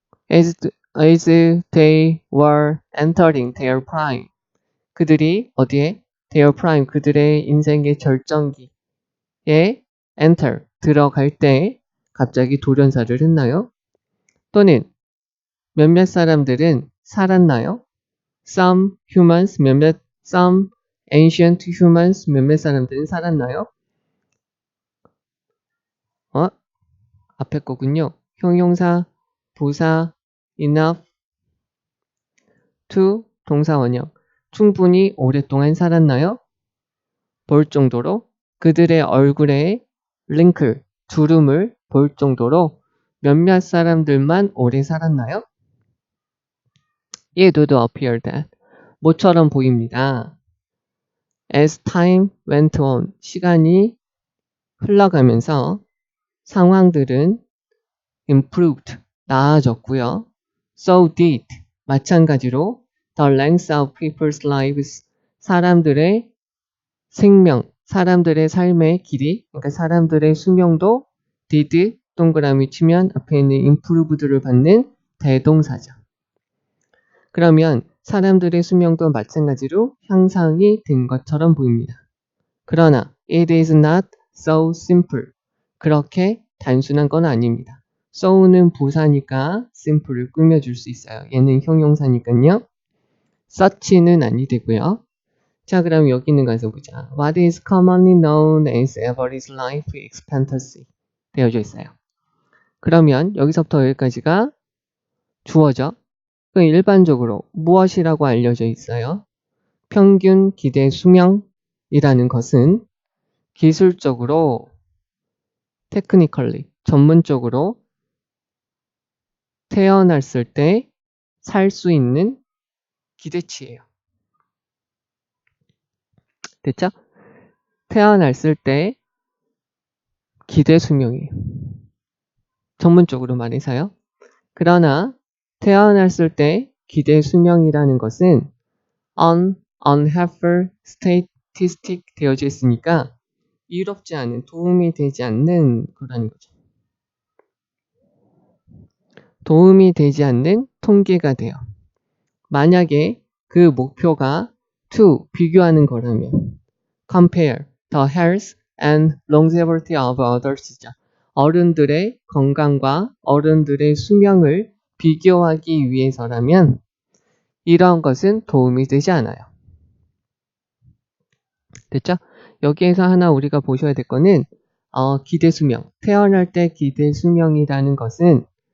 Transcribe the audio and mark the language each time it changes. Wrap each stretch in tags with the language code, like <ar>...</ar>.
<en>as they were entering their prime.</en> <ko>그들이 어디에?</ko> <en>their prime.</en> <ko>그들의 인생의 절정기에 enter. 들어갈 때 갑자기 돌연사를 했나요? 또는 몇몇 사람들은 살았나요?</ko> <en>Some humans, some ancient humans,</en> <ko>몇몇 사람들은 살았나요? 앞에 거군요. 형용사, 부사, enough, to, 동사 원형. 충분히 오랫동안 살았나요? 볼 정도로 그들의 얼굴에 링클, 주름을 볼 정도로 몇몇 사람들만 오래 살았나요?</ko> <en>It would appear that.</en> <ko>모처럼 보입니다.</ko> <en>As time went on.</en> <ko>시간이 흘러가면서 상황들은 improved. 나아졌고요.</ko> <en>So did.</en> <ko>마찬가지로</ko> <en>the length of people's lives.</en> <ko>사람들의 생명, 사람들의 삶의 길이, 그러니까 사람들의 수명도 did 동그라미 치면 앞에 있는 improved를 받는 대동사죠. 그러면 사람들의 수명도 마찬가지로 향상이 된 것처럼 보입니다. 그러나</ko> <en>it is not so simple.</en> <ko>그렇게 단순한 건 아닙니다. so는 부사니까 simple을 꾸며줄 수 있어요. 얘는 형용사니까요. such는 아니 되고요. 자, 그럼 여기 있는 거 가서 보자.</ko> <en>What is commonly known as average life expectancy</en> <ko>되어져 있어요. 그러면 여기서부터 여기까지가 주어죠. 일반적으로 무엇이라고 알려져 있어요? 평균 기대 수명이라는 것은 기술적으로 technically, 전문적으로 태어났을 때 살 수 있는 기대치예요. 됐죠? 태어났을 때 기대 수명이에요. 전문적으로 말해서요. 그러나 태어났을 때 기대 수명이라는 것은</ko> <en>unhelpful statistic</en> <ko>되어져 있으니까 이롭지 않은, 도움이 되지 않는 거라는 거죠. 도움이 되지 않는 통계가 돼요. 만약에 그 목표가 to, 비교하는 거라면</ko> <en>compare the health and longevity of others</en> <ko>죠. 어른들의 건강과 어른들의 수명을 비교하기 위해서라면 이러한 것은 도움이 되지 않아요. 됐죠? 여기에서 하나 우리가 보셔야 될 거는 기대 수명, 태어날 때 기대 수명이라는 것은</ko>